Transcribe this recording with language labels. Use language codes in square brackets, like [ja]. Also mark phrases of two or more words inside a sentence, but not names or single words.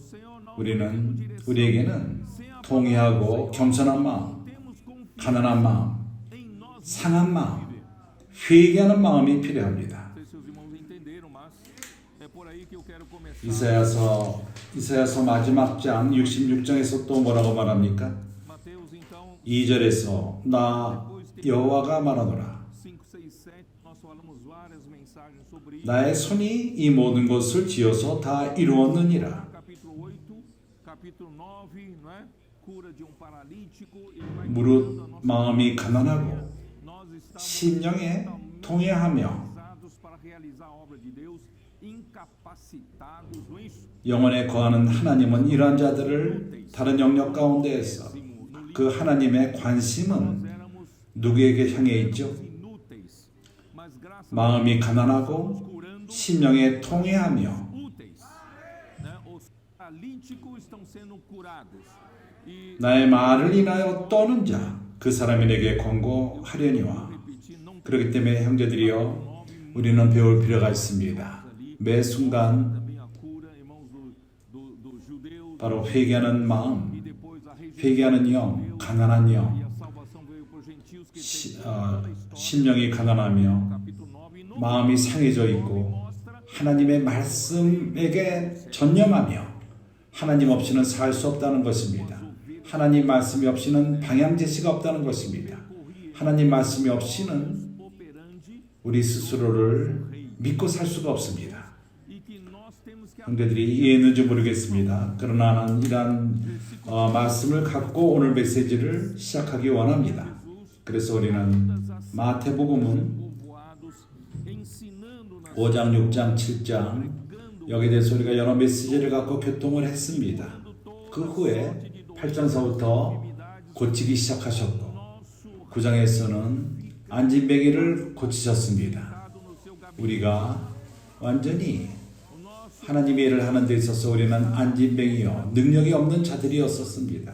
[ko] 우리에게는 통회하고 겸손한 마음, 가난한 마음, 상한 마음, 회개하는 마음이 필요합니다. 이사야서 마지막 장 66장에서 또 뭐라고 말합니까? 2절에서 나 여호와가 말하노라. 5, 6, 7, [pt] nós falamos várias mensagens sobre isso. [ko] 나의 손이 이 모든 것을 지어서 다 이루었느니라. [pt] Capítulo 8, capítulo 9, não é? Cura de um paralítico, ele vai [ko] 무릇 [pt] curando a nossa [ko] 마음이 가난하고 [pt] Nós estamos [ko] 심령에 통회하며 [pt] organizados para realizar a obra de Deus, incapacitados nisso. [ko] 영혼에 거하는 하나님은 이러한 자들을 다른 영역 가운데에서 그 하나님의 관심은 [pt] Éramos [ko] 누구에게 향해 있죠? [pt] inúteis, mas graças [ko] 마음이 가난하고 [pt] curando [ko] 심령에 통회하며 [pt] úteis, né? Os paralíticos estão sendo curados. E [ko] 나의 말을 인하여 떠는 자 그 사람에게 권고하려니와. [pt] repetir, não [ko] 그렇기 때문에 형제들이여 우리는 배울 필요가 있습니다. 매 순간 [pt] também a cura, irmãos dos judeus, [ko] 바로 회개하는 [pt] e [ko] 마음, [pt] depois a rejeição [ko] 회개하는 영, 가난한 [pt] e [ko] 영, [pt] a salvação veio por gentios que tem toda a história. [ko] 심령이 가난하며 [pt] Capítulo 9 e no [ko] 마음이 상해져 있고 [pt] mostra [ko] 하나님의 말씀에게 전념하며 하나님 없이는 살 수 없다는 것입니다. 하나님 말씀이 없이는 방향 제시가 없다는 것입니다. 하나님 말씀이 없이는 [pt] operandi [ko] 우리 스스로를 믿고 살 수가 없습니다. [pt] e que nós temos que [ko] 형제들이 이해했는지 모르겠습니다. 그러나 나는 이러한 말씀을 갖고 오늘 메시지를 시작하기 원합니다. 그래서 우리는 마태복음은 [pt] povoados ensinando nas [ko] 5장, 6장, 7장 여기에 대해서 우리가 여러 메시지를 갖고 교통을 했습니다. 그 후에 8장서부터 고치기 시작하셨고 9장에서는 안진뱅이를 고치셨습니다. 우리가 완전히 하나님의 일을 하는 데 있어서 우리는 안진뱅이요 능력이 없는 자들이었었습니다.